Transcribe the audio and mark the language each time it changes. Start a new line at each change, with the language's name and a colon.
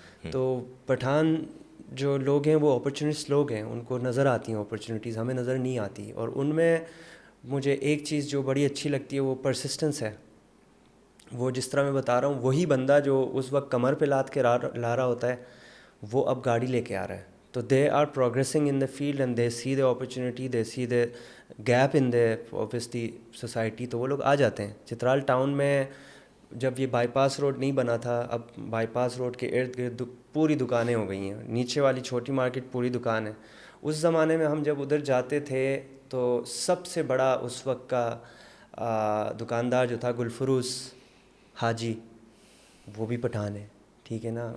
Urdu: تو پٹھان جو لوگ ہیں وہ اپرچونسٹ لوگ ہیں, ان کو نظر آتی ہیں اپرچونیٹیز, ہمیں نظر نہیں آتی. اور ان میں مجھے ایک چیز جو بڑی اچھی لگتی ہے وہ پرسسٹنس ہے. وہ جس طرح میں بتا رہا ہوں وہی بندہ جو اس وقت کمر پہ لاد کے لا رہا ہوتا ہے وہ اب گاڑی لے کے آ رہا ہے.
English: تو they are progressing in the field and they see the opportunity, they see the gap in the obviously society.
Urdu: تو وہ لوگ آ جاتے ہیں. چترال ٹاؤن میں جب یہ بائی پاس روڈ نہیں بنا تھا, اب بائی پاس روڈ کے ارد گرد پوری دکانیں ہو گئی ہیں. نیچے والی چھوٹی مارکیٹ پوری دکان ہے. اس زمانے میں ہم جب ادھر جاتے تھے تو سب سے بڑا اس وقت کا دکاندار جو تھا گلفروز حاجی, وہ بھی پٹھان ہے, ٹھیک ہے نا.